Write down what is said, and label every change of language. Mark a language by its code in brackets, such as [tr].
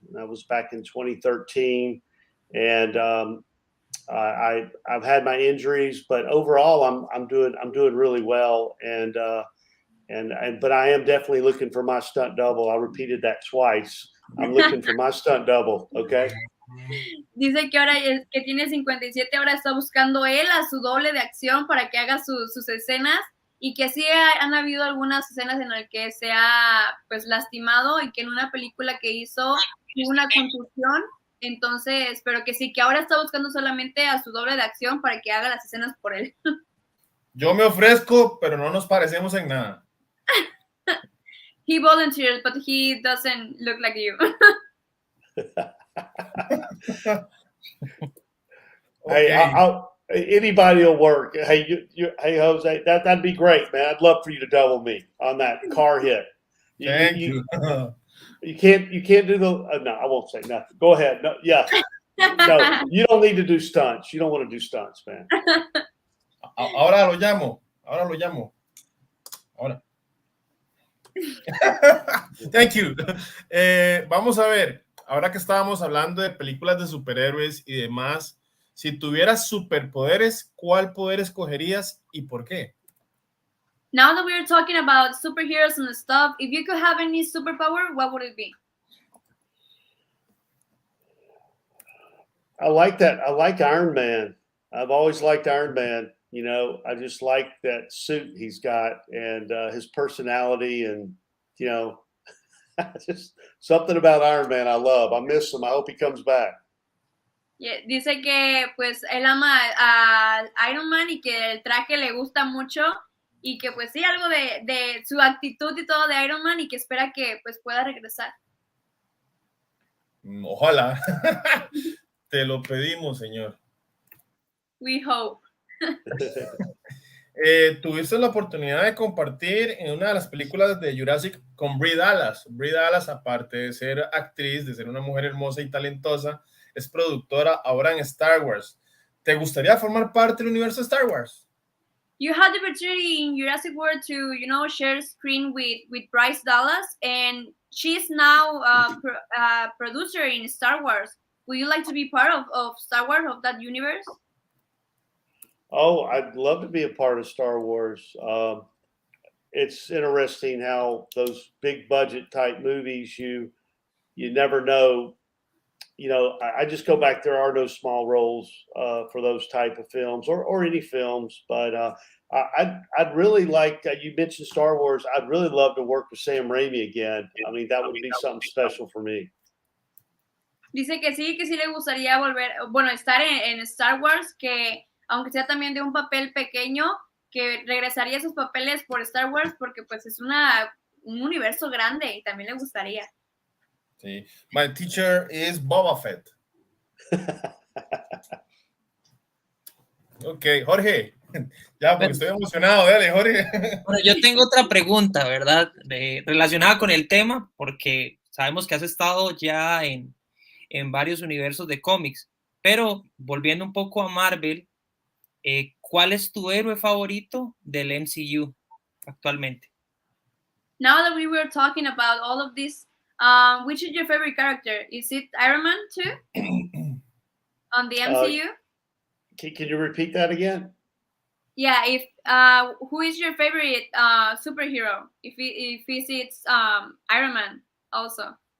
[en] And that was back in 2013. And I've had my injuries, but overall I'm doing really well. But I am definitely looking for my stunt double. I repeated that twice. I'm looking for my stunt double. Okay. [es] Dice que ahora que tiene 57, ahora está buscando él a su doble de acción para que haga sus escenas, y que sí han habido algunas escenas en las que se ha pues lastimado, y que en una película que hizo tuvo una contusión. Entonces, pero que sí, que ahora está buscando solamente a su doble de acción para que haga las escenas por él. Yo me ofrezco, pero no nos parecemos en nada. [en] He volunteers, but he doesn't look like you. Hey, anybody will work. Hey, hey, Jose, that'd be great, man. I'd love for you to double me on that car hit. Thank you. You can't do the. No, I won't say nothing. Go ahead. No, yeah. No, you don't need to do stunts. You don't want to do stunts, man. [es] Ahora lo llamo. Ahora. [en] Thank you. [es] Vamos a ver. Ahora que estábamos hablando de películas de superhéroes y demás, si tuvieras superpoderes, ¿cuál poder escogerías y por qué? [en] Now that we're talking about superheroes and stuff, if you could have any superpower, what would it be? I like that. I like Iron Man. I've always liked Iron Man. You know, I just like that suit he's got and his personality, and you know, just something about Iron Man I love. I miss him. I hope he comes back. [es] Yeah, dice que pues él ama a Iron Man y que el traje le gusta mucho, y que pues sí, algo de su actitud y todo de Iron Man, y que espera que pues pueda regresar. Ojalá. Te lo pedimos, señor. [en] We hope. [es] Tuviste la oportunidad de compartir en una de las películas de Jurassic con Brie Dallas. Brie Dallas, aparte de ser actriz, de ser una mujer hermosa y talentosa, es productora ahora en Star Wars. ¿Te gustaría formar parte del universo de Star Wars? [en] You had the opportunity in Jurassic World to, share screen with Bryce Dallas, and she's now a producer in Star Wars. Would you like to be part of Star Wars, of that universe? Oh, I'd love to be a part of Star Wars. It's interesting how those big budget type movies, you never know. You know, I just go back. There are no small roles for those type of films or any films. But I'd really like. You mentioned Star Wars. I'd really love to work with Sam Raimi again. I mean, that would be something special for me. [es] Dice que sí le gustaría estar en Star Wars, que aunque sea también de un papel pequeño, que regresaría a esos papeles por Star Wars, porque pues es un universo grande y también le gustaría. [en] Sí. My teacher is Boba Fett. [es] Ok, Jorge. Ya, porque estoy emocionado. Dale, Jorge. Bueno, yo tengo otra pregunta, ¿verdad? Relacionada con el tema, porque sabemos que has estado ya en varios universos de cómics, pero volviendo un poco a Marvel, ¿cuál es tu héroe favorito del MCU actualmente? [en] Now that we were talking about all of this, which is your favorite character? Is it Iron Man too? On the MCU? Can you repeat that again? Yeah, if who is your favorite superhero? If it's Iron Man also.